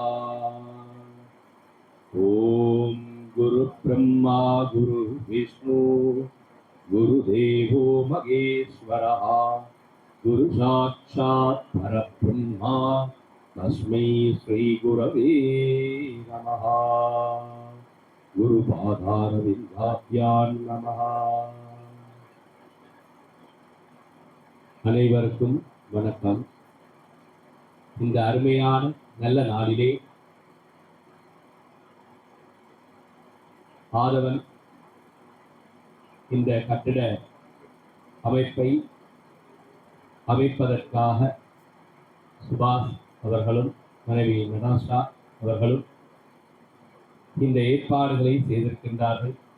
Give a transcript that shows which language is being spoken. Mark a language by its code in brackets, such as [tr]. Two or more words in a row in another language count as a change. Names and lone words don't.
[sa] ओम गुरु ब्रह्मा गुरु विष्णु गुरुदेवो महेश्वरः गुरु साक्षात् परब्रह्मा तस्मै श्री गुरवे नमः. गुरुपादारविन्दाभ्यां नमः. [ta] அனைவருக்கும் வணக்கம். இந்த அருமையான நல்ல நாளிலே ஆதவன் இந்த கட்டிட அமைப்பை அமைப்பதற்காக சுபாஷ் அவர்களும் மனைவி நடாஷா அவர்களும் இந்த ஏற்பாடுகளை செய்திருக்கின்றார்கள்.